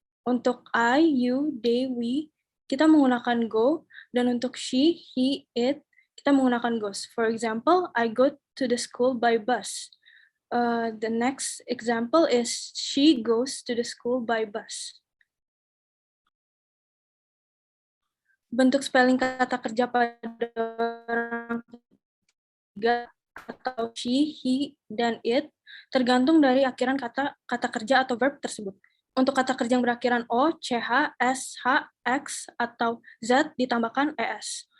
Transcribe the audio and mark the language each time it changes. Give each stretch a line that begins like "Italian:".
Indonesian: Untuk I, you, they, we, kita menggunakan go, dan untuk she, he, it, kita menggunakan goes.
English: For example, I go to the school by bus. The next example is she goes to the school by bus.
Indonesian: Bentuk spelling kata kerja pada orang ketiga atau she, he, dan it tergantung dari akhiran kata kerja atau verb tersebut. Untuk kata kerja yang berakhiran o, ch, s, h, x, atau z ditambahkan es.